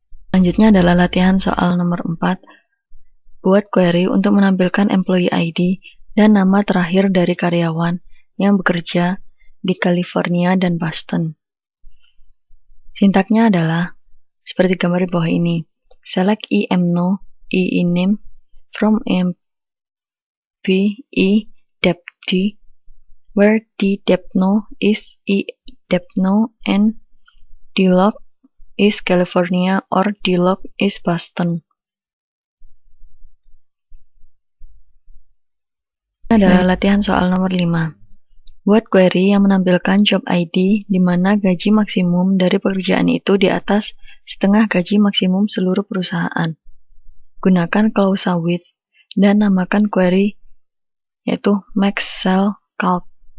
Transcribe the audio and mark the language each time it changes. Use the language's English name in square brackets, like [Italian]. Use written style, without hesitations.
[Indonesian] Selanjutnya adalah latihan soal nomor 4. Buat query untuk menampilkan employee ID dan nama terakhir dari karyawan yang bekerja di California dan Boston. Sintaknya adalah seperti gambar di bawah ini. [English] Select EMNO, name from MP depd, where the depno is depno and dlog is California or dlog is Boston. [Indonesian] Ini adalah latihan soal nomor 5. Buat query yang menampilkan job ID di mana gaji maksimum dari pekerjaan itu di atas setengah gaji maksimum seluruh perusahaan. Gunakan klausa with dan namakan query yaitu max cell calc.